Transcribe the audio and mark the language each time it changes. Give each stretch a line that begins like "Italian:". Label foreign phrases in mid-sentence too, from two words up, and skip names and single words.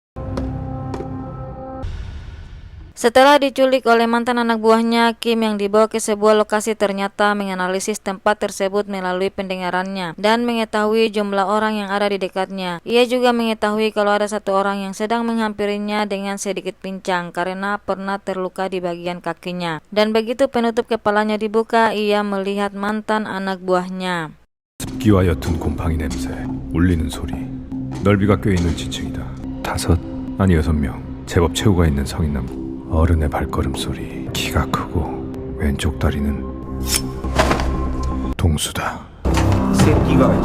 Indonesian: Setelah diculik oleh mantan anak buahnya, Kim yang dibawa ke sebuah lokasi ternyata menganalisis tempat tersebut melalui pendengarannya dan mengetahui jumlah orang yang ada di dekatnya. Ia juga mengetahui kalau ada satu orang yang sedang menghampirinya dengan sedikit pincang karena pernah terluka di bagian kakinya. Dan begitu penutup kepalanya dibuka, ia melihat mantan anak buahnya.
Korean: 습기와 옅은 곰팡이 냄새, 울리는 소리, 넓이가 껴있는 지층이다. 5, 아니 6명, 제법 체구가 있는 성인 남자. 어른의 발걸음 소리, 키가 크고 왼쪽 다리는 동수다. 새끼가